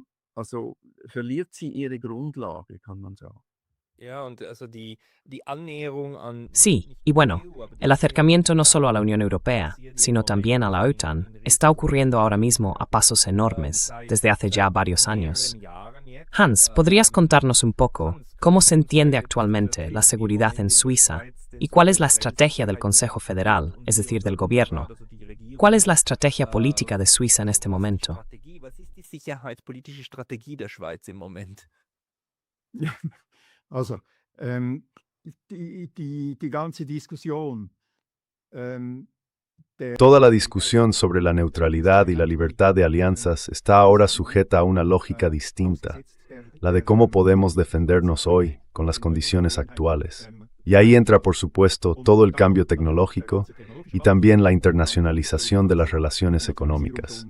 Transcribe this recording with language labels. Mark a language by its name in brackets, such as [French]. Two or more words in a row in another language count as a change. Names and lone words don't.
[Spanish] Sí, y bueno, el acercamiento no solo a la Unión Europea, sino también a la OTAN, está ocurriendo ahora mismo a pasos enormes, desde hace ya varios años. Hans, ¿podrías contarnos un poco cómo se entiende actualmente la seguridad en Suiza y cuál es la estrategia del Consejo Federal, es decir, del gobierno? ¿Cuál es la estrategia política de Suiza en este momento? [German] Also, die ganze Diskussion, [Spanish] Toda la discusión sobre la neutralidad y la libertad de alianzas está ahora sujeta a una lógica distinta, la de cómo podemos defendernos hoy con las condiciones actuales. Y ahí entra, por supuesto, todo el cambio tecnológico y también la internacionalización de las relaciones económicas.